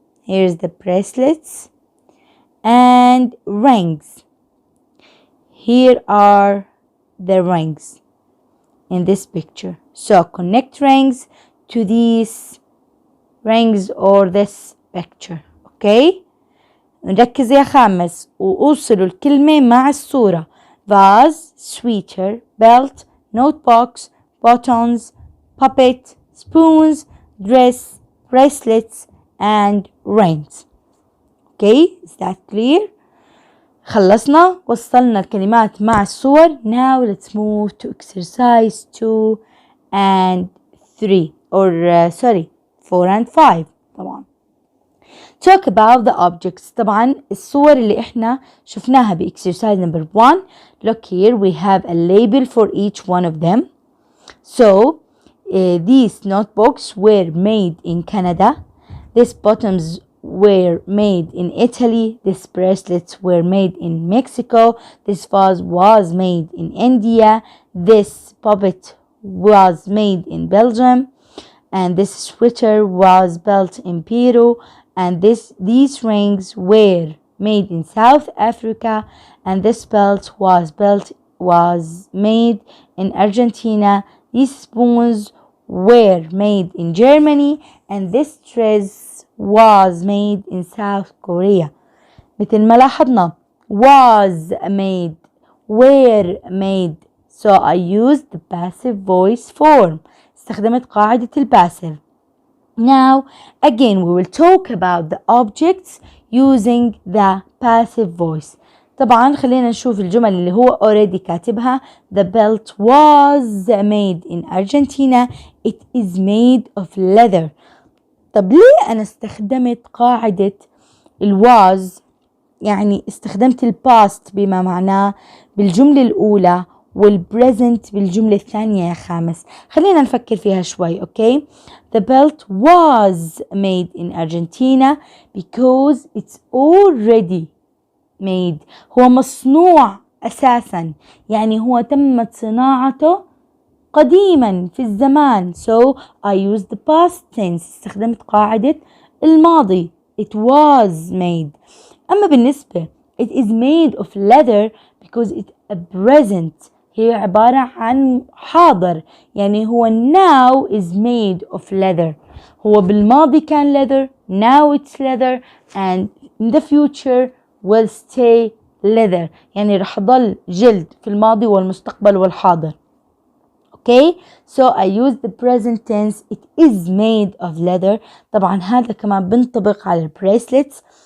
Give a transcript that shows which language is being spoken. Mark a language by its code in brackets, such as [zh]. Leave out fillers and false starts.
[en] Here is the bracelets. And rings. Here are the rings in this picture. So connect rings to these rings or this picture. Okay. [ar] نركز يا خامس وأوصلوا الكلمة مع الصورة. [en] Vase, sweater, belt, notebox, buttons, puppet, spoons, dress, bracelets and rings. Okay, is that clear? [ar] خلصنا وصلنا الكلمات مع الصور. [en] Now let's move to exercise 2 and 3 or 4 and 5 طبعا. Talk about the objects. [ar] طبعا الصور اللي احنا شفناها [en] exercise number 1. Look here, we have a label for each one of them. So these notebooks were made in Canada. These buttons were made in Italy. These bracelets were made in Mexico. This vase was made in India. This puppet was made in Belgium. And this sweater was built in Peru. And these rings were made in South Africa. And this belt was made in Argentina. These spoons were made in Germany. And this dress was made in South Korea. [ar] مثل ما لاحظنا [en] was made, were made. So I used the passive voice form. [ar] استخدمت قاعدة الباسف. [en] Now again we will talk about the objects using the passive voice. [ar] طبعا خلينا نشوف الجمل اللي هو already كاتبها. [en] The belt was made in Argentina. It is made of leather. [ar] طب ليه أنا استخدمت قاعدة was؟ يعني استخدمت الباست بما معناه بالجملة الأولى والpresent بالجملة الثانية يا خامس. خلينا نفكر فيها شوي. [en] Okay, the belt was made in Argentina because it's already made. [ar] هو مصنوع أساسا, يعني هو تمت صناعته قديما في الزمان. [en] So I used the past tense. [ar] استخدمت قاعدة الماضي. [en] It was made. [ar] أما بالنسبة [en] it is made of leather because it's a present. [ar] هي عبارة عن حاضر, يعني هو [en] now is made of leather. [ar] هو بالماضي كان leather, [en] now it's leather and in the future will stay leather. [ar] يعني رح ضل جلد في الماضي والمستقبل والحاضر. [en] Okay, so I use the present tense. It is made of leather. [ar] طبعا هذا كمان بنطبق على bracelets.